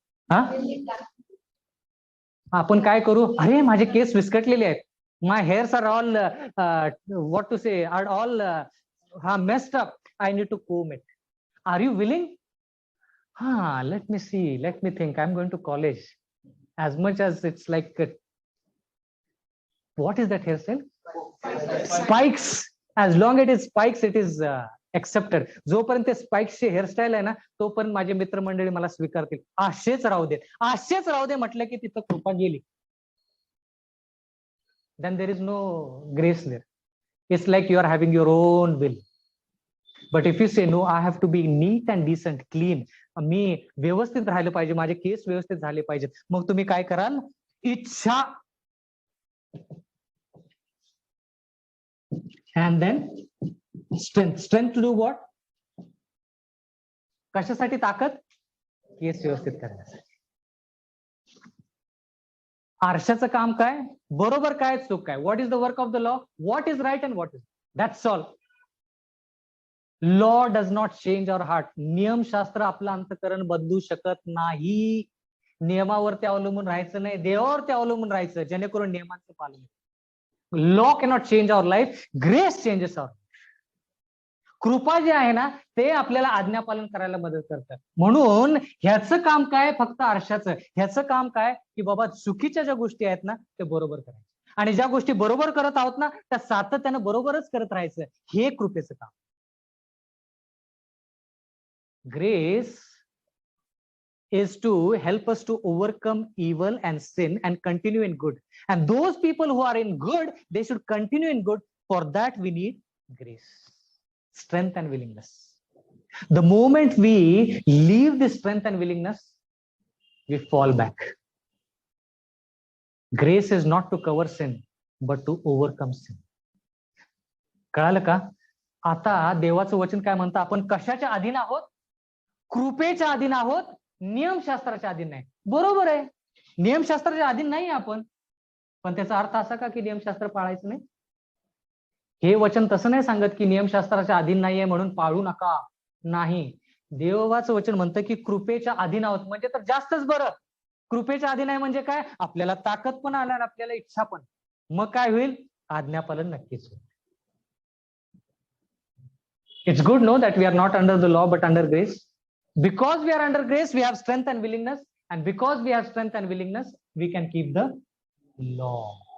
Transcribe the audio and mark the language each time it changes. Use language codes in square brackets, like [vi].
[mr] हा, आपण काय करू? अरे माझे केस विस्कटलेले आहेत. [en] My hairs are all what to say are all messed up. I need to comb it. Are you willing? हा, let me see, let me think. I am going to college. As much as it's like what is that hairstyle? Spikes. As long as it is spikes, it is accepted. [mr] जोपर्यंत spikes ची hairstyle आहे ना तोपर्यंत माझे मित्रमंडळी मला स्वीकारतील. असेच राहू दे, असेच राहू दे म्हटलं की तिथं कृपा गेली. [en] Then there is no grace there. It's like you are having your own will. But if you say no, I have to be neat and decent, clean. [mr] मी व्यवस्थित राहिले पाहिजे, माझे केस व्यवस्थित झाले पाहिजेत. मग तुम्ही काय कराल? इच्छा [en] And then strength to do what? [mr] कशासाठी ताकद? केस व्यवस्थित करण्यासाठी. आरशाचं काम काय? बरोबर काय चूक काय? [en] What is the work of the law? What is right and what is, that's all. Law does not change our heart. [mr] नियमशास्त्र आपलं अंतःकरण बदलू शकत नाही. नियमावरती अवलंबून राहायचं नाही, देवावरती अवलंबून राहायचं, जेणेकरून नियमांचं पालन. [en] Law cannot change our life, grace changes our. [mr] कृपा जे आहे ना ते आपल्याला आज्ञापालन करायला मदत करतं. म्हणून ह्याचं काम काय? फक्त आरशाचं. ह्याचं काम काय? की बाबा चुकीच्या ज्या गोष्टी आहेत ना ते बरोबर करायचं, आणि ज्या गोष्टी बरोबर करत आहोत ना त्या सातत्यानं बरोबरच करत राहायचं. हे कृपेचं काम. [en] Grace is to help us to overcome evil and sin and continue in good. And those people who are in good, they should continue in good. For that we need grace, strength and willingness. The moment we leave this strength and willingness, we fall back. Grace is not to cover sin, but to overcome sin. [mr] कळालं का? आता देवाचं वचन काय म्हणतं? आपण कशाच्या अधीन आहोत? कृपेच्या अधीन आहोत, नियमशास्त्राच्या अधीन नाही. बरोबर आहे, नियमशास्त्राच्या अधीन नाही आपण, पण त्याचा अर्थ असा का की नियमशास्त्र पाळायचं नाही? हे वचन तसं नाही सांगत की नियमशास्त्राच्या अधीन नाहीये म्हणून पाळू नका. नाही, देवाचं वचन म्हणतं की कृपेच्या अधीन आहोत, म्हणजे तर जास्तच बरं. कृपेच्या अधीन आहे म्हणजे काय? आपल्याला ताकद पण आल्या, आपल्याला इच्छा पण. मग काय होईल? आज्ञापालन नक्कीच होईल. [en] It's good, no, that we are not under the law but under grace. Because we are under grace, we have strength and willingness, and because we have strength and willingness, we can keep the law.